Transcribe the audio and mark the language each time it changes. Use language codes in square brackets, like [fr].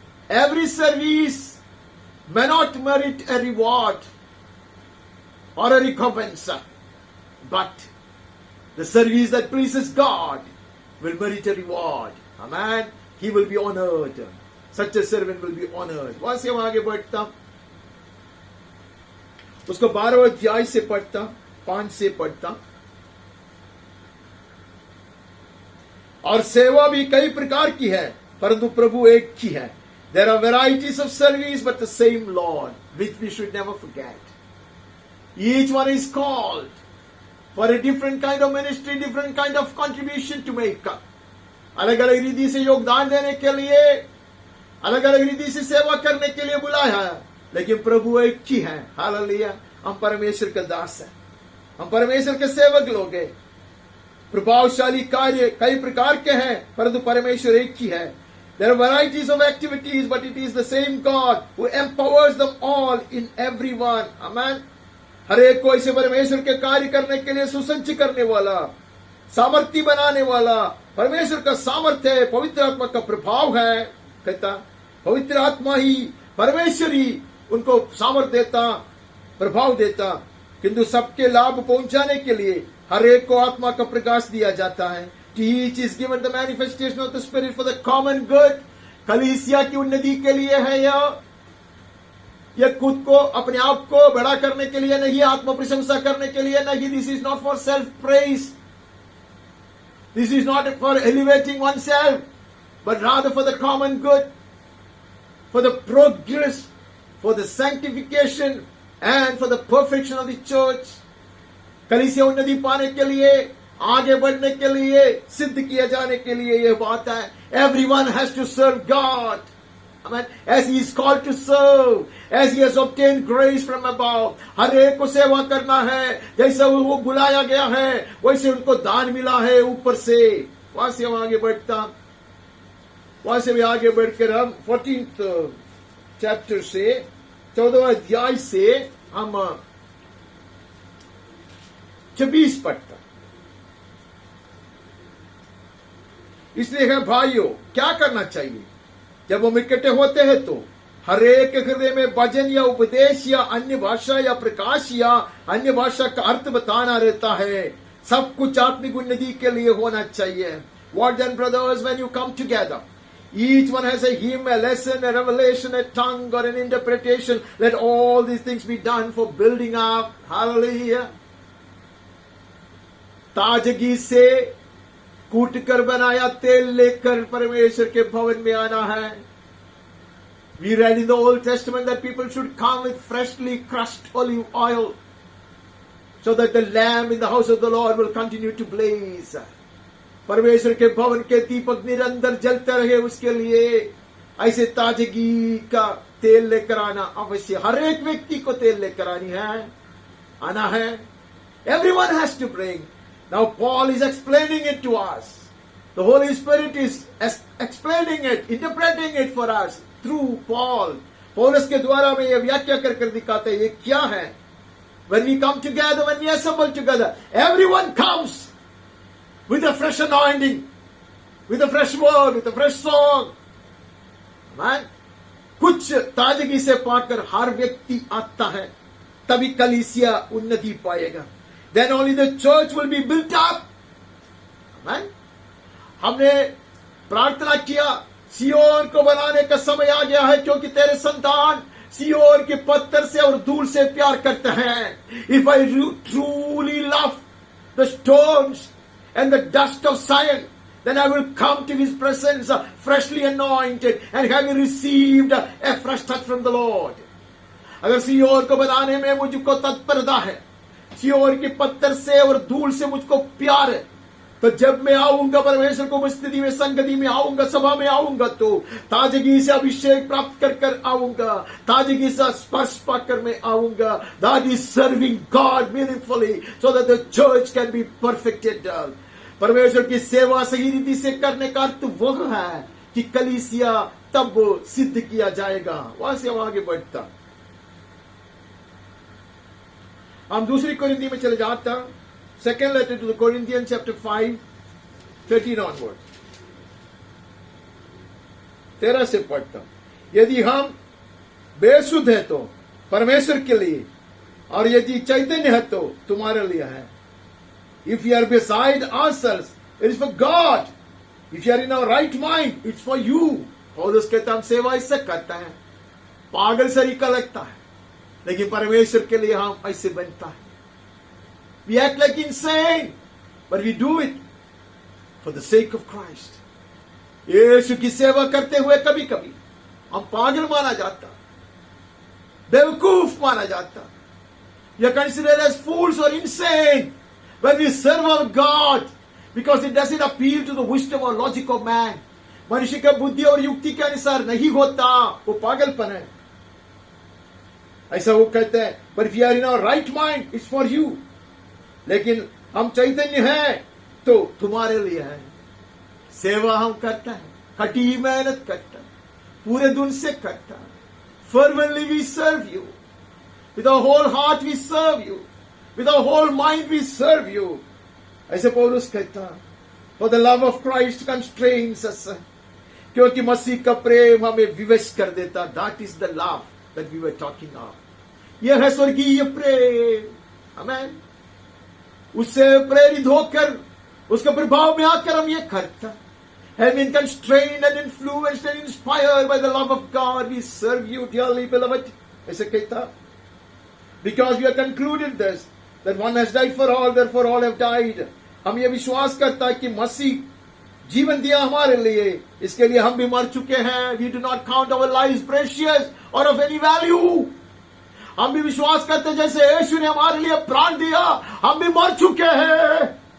[en] Every service may not merit a reward or a recompense, but the service that pleases God will merit a reward. Amen. He will be honored. Such a servant will be honored. [hi] वहां से हम आगे बढ़ता, उसको 12वें अध्याय से पढ़ता, 5 से पढ़ता। और सेवा भी कई प्रकार की है, परंतु प्रभु एक ही है। [en] There are varieties of service, but the same Lord, which we should never forget. Each one is called for a different kind of ministry, different kind of contribution to make. [hi] अलग अलग रीति से योगदान देने के लिए, अलग अलग रीति से सेवा करने के लिए बुलाया है, लेकिन प्रभु एक ही है। हालेलुया। हम परमेश्वर के दास हैं, हम परमेश्वर के सेवक लोग हैं। प्रभावशाली कार्य कई प्रकार के हैं, परंतु परमेश्वर एक ही है। [en] There are varieties of activities, but it is the same God who empowers them all in everyone. Amen. [hi] हर एक को इसे परमेश्वर के कार्य करने के लिए सुसज्ज करने वाला, सामर्थ्य बनाने वाला परमेश्वर का सामर्थ्य है, पवित्र आत्मा का प्रभाव है। कहता पवित्र आत्मा ही, परमेश्वर ही उनको सामर्थ्य देता, प्रभाव देता, किंतु सबके लाभ पहुंचाने के लिए हर एक को आत्मा का प्रकाश दिया जाता है। [en] To each is given the manifestation of the Spirit for the common good. [hi] कलीसिया की उन्नति के लिए है यह खुद को, अपने आप को बड़ा करने के लिए नहीं, आत्म प्रशंसा करने के लिए नहीं। [en] This is not for self praise. This is not for elevating oneself, but rather for the common good, for the progress, for the sanctification and for the perfection of the church. [hi] कलीसिया उन्नति पाने के लिए, आगे बढ़ने के लिए, सिद्ध किए जाने के लिए यह बात है। [en] Everyone has to serve God. Amen. As he is called to serve, as he has obtained grace from above. [hi] हर एक को सेवा करना है, जैसे वो बुलाया गया है वैसे उनको दान मिला है ऊपर से। वहां से हम आगे बढ़ता, वहां से भी आगे बढ़कर हम 14th चैप्टर से, 14वें अध्याय से हम 26 पढ़ता। इसलिए है भाइयों, क्या करना चाहिए? जब हम इकट्ठे होते हैं तो हर एक के हृदय में भजन या उपदेश या अन्य भाषा या प्रकाश या अन्य भाषा का अर्थ बताना रहता है। सब कुछ आत्मिक उन्नति के लिए होना चाहिए। [en] What then, brothers, when you come together? Each one has a hymn, a lesson, a revelation, a tongue, or an interpretation. Let all these things be done for building up. Hallelujah. [hi] ताजगी से कूट कर बनाया तेल लेकर परमेश्वर के भवन में आना है। [en] We read in the Old Testament that people should come with freshly crushed olive oil so that the lamp in the house of the Lord will continue to blaze. [hi] परमेश्वर के भवन के दीपक निरंतर जलते रहे, उसके लिए ऐसे ताजगी का तेल लेकर आना अवश्य। हर एक व्यक्ति को तेल लेकर आना है। [en] Everyone has to bring. Now Paul is explaining it to us. The Holy Spirit is explaining it, interpreting it for us through Paul. [hi] पौलुस के द्वारा में यह व्याख्या कर दिखाते हैं ये क्या है। [en] When we come together, when we assemble together, everyone comes with a fresh anointing, with a fresh word, with a fresh song. [hi] Man, कुछ ताजगी से पाकर हर व्यक्ति आता है, तभी कलीसिया उन्नति पाएगा। [en] Then only the church will be built up. Amen. [hi] हमने प्रार्थना किया, सियोन को बनाने का समय आ गया है, क्योंकि तेरे संतान सियोन के पत्थर से और धूल से प्यार करते हैं। [en] If I truly love the stones and the dust of Zion, then I will come to his presence freshly anointed and having received a fresh touch from the Lord. [hi] अगर सियोन को बनाने में मुझको तत्परता है, सियोन के पत्थर से और धूल से मुझको प्यार है, तो जब मैं आऊंगा परमेश्वर को उपस्थिति में, संगति में आऊंगा, सभा में आऊंगा, तो ताजगी से अभिषेक प्राप्त कर कर आऊंगा, ताजगी से स्पर्श पाकर मैं आऊंगा. [en] That is serving God meaningfully so that the church can be perfected. [hi] परमेश्वर की सेवा सही रीति से करने का अर्थ वह है कि कलीसिया तब सिद्ध किया जाएगा. वहां से हम आगे बढ़ता, हम दूसरी कोरिन्थी में चले जाता. [en] Second letter to the Corinthians, chapter 5, 13 onward. [hi] 13 से पढ़ता. यदि हम बेसुध है तो परमेश्वर के लिए, और यदि चैतन्य है तो तुम्हारे लिए है. [en] If you are beside ourselves, it is for God. If you are in our right mind, it's for you. [hi] पौलुस कहता हम सेवा इससे करता है. पागल सरीका लगता है, लेकिन परमेश्वर के लिए हम ऐसे बनता है. [en] We act like insane, but we do it for the sake of Christ. [hi] यीशु की सेवा करते हुए कभी कभी हम पागल माना जाता, बेवकूफ माना जाता. [en] We are considered as fools or insane when we serve our God, because it doesn't appeal to the wisdom or logic of man. [hi] मनुष्य का बुद्धि और युक्ति के अनुसार नहीं होता, वो पागलपन है. ऐसा वो कहते हैं. [en] But if you are in our right mind, it's for you. [hi] लेकिन हम चैतन्य हैं तो तुम्हारे लिए है. सेवा हम करता है, कटी मेहनत करता है, पूरे दिन से करता है. [en] Fervently we serve you. With our whole heart we serve you. With our whole mind we serve you. [hi] ऐसे पौलुस कहता है. [en] For the love of Christ constrains us. [hi] क्योंकि मसीह का प्रेम हमें विवश कर देता. [en] That is the love that we were talking of. [hi] यह है स्वर्गीय प्रेम. आमेन. उससे प्रेरित होकर, उसके प्रभाव में आकर हम ये करता. [en] Have been constrained and influenced and inspired by the love of God, we serve you, dearly beloved. [hi] ऐसे कहता. [en] Because we have concluded this, that one has died for all, therefore all have died. [hi] हम ये विश्वास करता है कि मसीह जीवन दिया हमारे लिए, इसके लिए हम भी मर चुके हैं. [en] We do not count our lives precious or of any value. [hi] हम भी विश्वास करते जैसे यीशु ने हमारे लिए प्राण दिया, हम भी मर चुके हैं.